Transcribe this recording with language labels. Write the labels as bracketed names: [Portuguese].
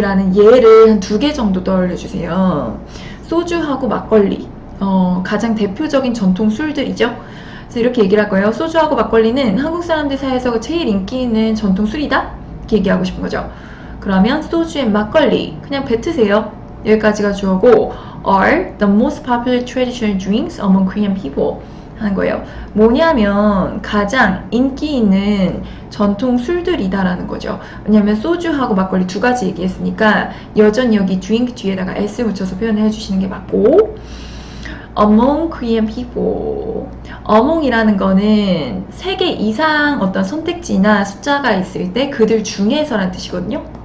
[Korean] 라는 예를 한 두 개 정도 떠올려주세요. 소주하고 막걸리 가장 대표적인 전통술들이죠. 그래서 이렇게 얘기를 할 거예요. 소주하고 막걸리는 한국 사람들 사이에서 제일 인기 있는 전통술이다? 이렇게 얘기하고 싶은 거죠. 그러면 소주 앤 막걸리 그냥 뱉으세요. 여기까지가 주어고 [English] are the most popular traditional drinks among Korean people [Korean] 하는 거예요. 뭐냐면 가장 인기 있는 전통 술들이다라는 거죠. 왜냐면 소주하고 막걸리 두 가지 얘기했으니까 여전히 여기 drink 뒤에다가 s 붙여서 표현을 해주시는 게 맞고 [English] among Korean people [Korean] among이라는 거는 3개 이상 어떤 선택지나 숫자가 있을 때 그들 중에서라는 뜻이거든요.